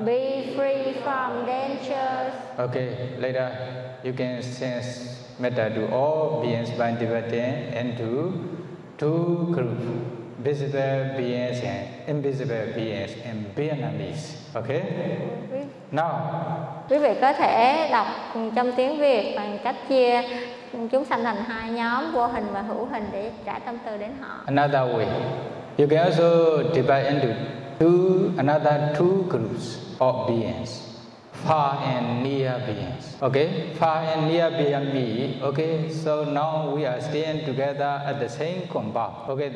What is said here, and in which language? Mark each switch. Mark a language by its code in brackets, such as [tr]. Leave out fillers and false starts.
[en] Be free from dangers. Okay, later you can sense metta to all beings by dividing into two groups, visible beings and invisible beings and Vietnamese. Okay? Now, [vi] quý vị có thể đọc trong tiếng Việt bằng cách chia chúng sanh thành hai nhóm vô hình và hữu hình để trải tâm từ đến họ. [en] Another way, you can also divide into two groups of beings. Far and near beings. Okay? Far and near beings me. Okay? So now we are staying together at the same compound. Okay?